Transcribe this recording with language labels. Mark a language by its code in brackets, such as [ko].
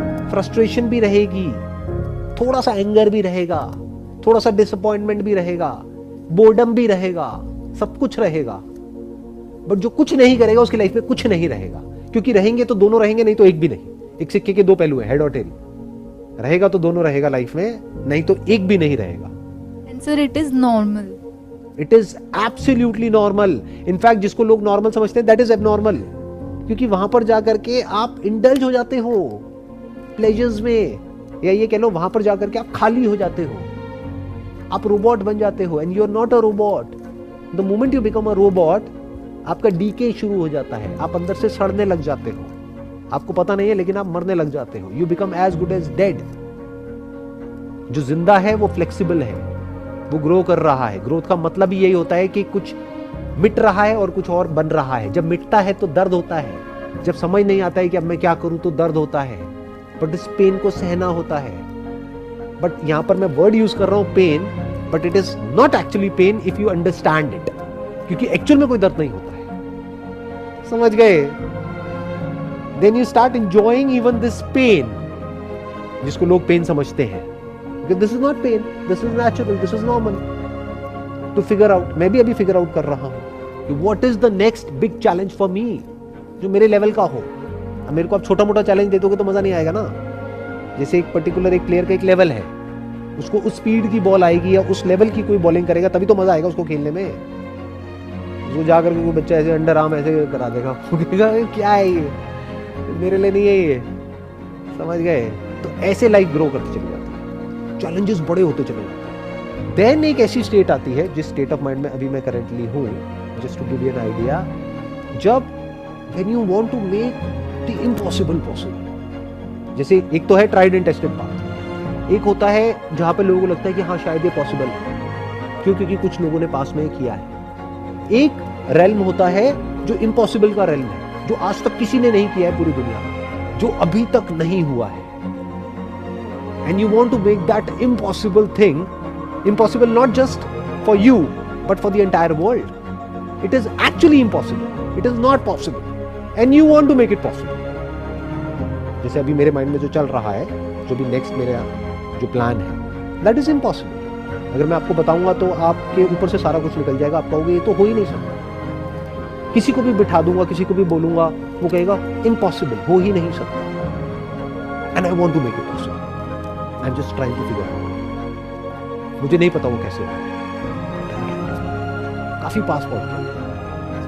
[hi] Frustration भी रहेगी, थोड़ा सा एंगर भी रहेगा, थोड़ा सा डिसअपॉइंटमेंट भी रहेगा, बोर्डम भी रहेगा, सब कुछ रहेगा। बट जो कुछ नहीं करेगा उसकी लाइफ में कुछ नहीं रहेगा, क्योंकि रहेंगे तो दोनों रहेंगे, नहीं तो एक भी नहीं। एक सिक्के के दो पहलू हैं, हेड और टेल। रहेगा तो दोनों रहेगा लाइफ में, नहीं तो एक भी नहीं रहेगा। [en] Sir, it is normal. It is absolutely normal. [hi] In fact, जिसको लोग नॉर्मल समझते हैं, [en] that is abnormal. [hi] क्योंकि वहां पर जाकर के आप इंडल्ज हो जाते हो प्लेजर्स में, या ये कह लो वहां पर जाकर के आप खाली हो जाते हो, आप रोबोट बन जाते हो। [en] And you are not a robot. The moment you become a robot, [hi] आपका डीके शुरू हो जाता है, आप अंदर से सड़ने लग जाते हो। आपको पता नहीं है लेकिन आप मरने लग जाते हो। [en] You become as good as dead. [hi] जो जिंदा है वो फ्लेक्सिबल है, वो ग्रो कर रहा है। ग्रोथ का मतलब ही यही होता है कि कुछ मिट रहा है और कुछ और बन रहा है। जब मिटता है तो दर्द होता है, जब समझ नहीं आता है कि अब मैं क्या करूं तो दर्द होता है, बट इस पेन को सहना होता है। बट यहां पर मैं वर्ड यूज कर रहा हूं pen, [en] but it is not actually pain if you understand it, [hi] क्योंकि एक्चुअल में कोई दर्द नहीं होता है। समझ गए? [en] then you start enjoying even this pain, [hi] जिसको लोग पेन समझते हैं। [en] This is not pain, this is natural, this is normal. To figure out, [hi] मैं भी अभी फिगर आउट कर रहा हूं कि [en] what is the next big challenge for me, [hi] जो मेरे लेवल का हो। अब मेरे को आप छोटा मोटा चैलेंज दे दोगे तो मजा नहीं आएगा ना। जैसे एक पर्टिकुलर एक प्लेयर का एक लेवल है, उसको उस स्पीड की बॉल आएगी या उस लेवल की कोई बॉलिंग करेगा तभी तो मजा आएगा उसको खेलने में। उसको जाकर के कोई बच्चा ऐसे अंडर आर्म ऐसे करा देगा, क्या है ये, मेरे लिए नहीं है ये। समझ गए? तो ऐसे लाइफ ग्रो करती चली जाती है, चैलेंजेस बड़े होते चले जाते हैं। देन एक ऐसी स्टेट आती है, जिस स्टेट ऑफ माइंड में अभी मैं करंटली हूँ, [en] just to give you an idea, [hi] जब [en] When you want to make the impossible possible. [hi] जैसे एक तो है ट्राइड एंड टेस्टेड पाथ, एक होता है जहां पे लोगों को लगता है कि हाँ शायद ये पॉसिबल है, क्यों? क्योंकि कुछ लोगों ने पास में किया है। एक रेल्म होता है जो इम्पॉसिबल का रेल्म है, जो आज तक किसी ने नहीं किया है पूरी दुनिया में, जो अभी तक नहीं हुआ है। [en] And you want to make that impossible thing impossible, not just for you but for the entire world. It is actually impossible, it is not possible, and you want to make it possible. [hi] जैसे अभी मेरे mind में जो चल रहा है, जो भी नेक्स्ट मेरा जो प्लान है, [en] that is impossible. [hi] अगर मैं आपको बताऊंगा तो आपके ऊपर से सारा कुछ निकल जाएगा, आप कहोगे ये तो हो ही नहीं सकता। किसी को भी बिठा दूंगा, किसी को भी बोलूंगा, वो कहेगा impossible, हो ही नहीं सकता। [en] And I want to make it possible. I'm just trying to figure out. [hi] मुझे नहीं पता वो कैसे काफी पास पहुंच गया।